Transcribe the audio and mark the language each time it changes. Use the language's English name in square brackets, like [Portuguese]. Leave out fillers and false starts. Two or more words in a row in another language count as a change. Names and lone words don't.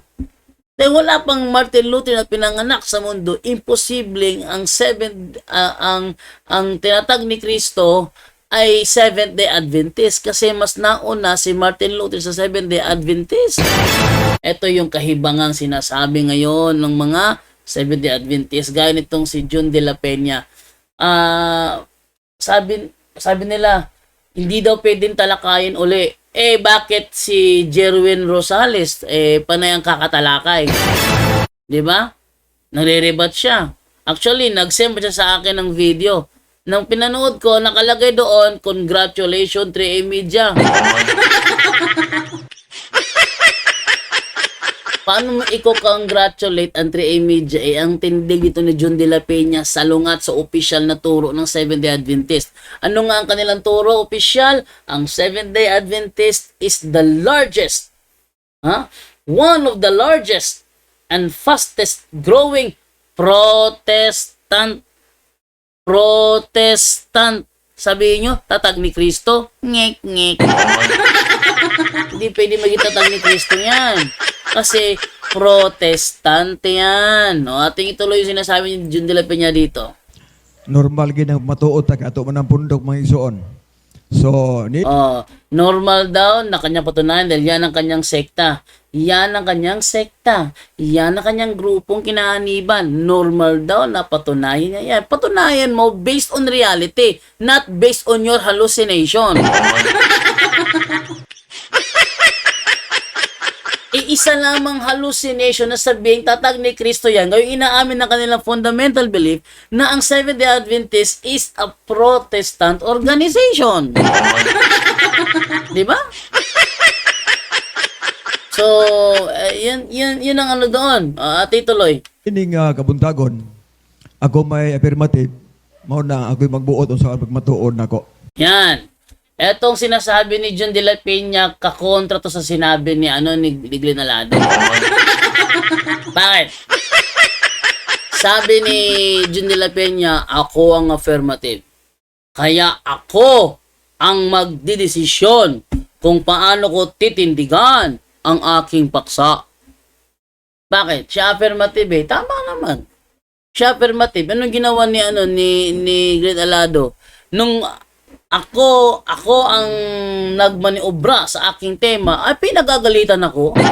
[Filipino] Dahil wala pang Martin Luther na pinanganak sa mundo, imposibleng ang tinatag ni Kristo ay Seventh-day Adventist kasi mas nauna si Martin Luther sa Seventh-day Adventist. Ito yung kahibangang sinasabi ngayon ng mga Seventh-day Adventist. Gaya nitong si John de la Peña. Sabi nila, hindi daw pwedeng talakayin uli. Bakit si Jerwin Rosales, panay ang kakatalakay? Diba? Nagre-rebat siya. Actually, nag-send siya sa akin ng video. Nang pinanood ko, nakalagay doon, congratulations, 3A Media. Paano mo i-congratulate ang 3A Media? Ang tindig dito ni John de la Peña salungat sa official na turo ng Seventh-day Adventist. Ano nga ang kanilang turo official? [English] Ang Seventh-day Adventist is the largest, one of the largest and fastest growing Protestant. [Filipino] Sabihin nyo, tatag ni Kristo? Ngek. Hindi pwede maging tatag ni Kristo yan. Kasi Protestante yan. Ating ituloy yung sinasabi ni John de la Peña dito. [Cebuano] Normal ginang matuot ato man ang pundok mga igsoon. [Filipino] So, normal daw na kanyang patunayan dahil yan ang kanyang sekta. Yan ang kanyang sekta. Yan ang kanyang grupong kinaaniban. Normal daw na patunayan niya yan. Patunayan mo [English] based on reality, not based on your hallucination. [Filipino] Isa lamang hallucination na sabing tatag ni Kristo yan. Gayong inaamin ng kanilang fundamental belief na ang Seventh-day Adventist [English] is a Protestant organization. [Filipino] Di ba? So, yun ang ano doon. Ate tuloy. [Cebuano] Ining kabuntagon ako may affirmative, mao na ako magbuot sa pagmatuod nako. [Filipino] Yan. Etong sinasabi ni John de la Peña, kakontra to sa sinabi ni Glenn Alado. Bakit? Sabi ni John de la Peña, ako ang affirmative. Kaya ako ang magdidesisyon kung paano ko titindigan ang aking paksa. Bakit? Siya affirmative eh. Tama naman. Siya affirmative. Anong ginawa ni Glenn Alado? Nung ako ang nagmaniobra sa aking tema, ay pinagagalitan ako.